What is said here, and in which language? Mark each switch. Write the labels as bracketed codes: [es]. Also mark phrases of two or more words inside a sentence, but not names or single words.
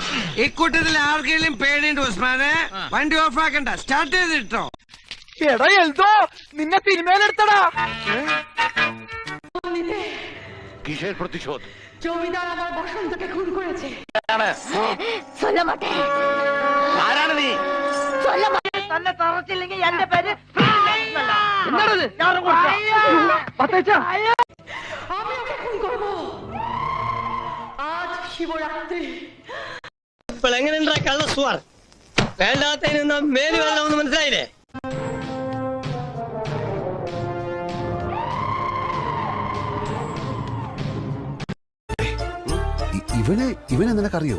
[ml] ഇക്കൂട്ടത്തിൽ ആർക്കെങ്കിലും പേടിയുണ്ട് ഉസ്മാനെ? വണ്ടി ഓഫ് ആക്കണ്ട, സ്റ്റാർട്ട് ചെയ്തിട്ടോ. എടാ എൽദോ, നിന്നെ സിനിമയിലെടുത്തടാ. [bn] কিসের প্রতিশোধ? জমিদার আমার বসন্তকে খুন করেছে। [ml] ആരാണ് നീ? തന്നെ തറച്ചില്ലെങ്കിൽ എന്റെ പേര് [bn] আমি ওকে খুন করব। আজ শিবরাত্রি। [ml] ഇപ്പോൾ എങ്ങനെയുണ്ടാ കള്ള സുവാർ? വേണ്ടാത്തതിനൊന്നും മേല് വെള്ളമെന്ന് മനസ്സിലായില്ലേ? ഇവനെ നിനക്കറിയോ?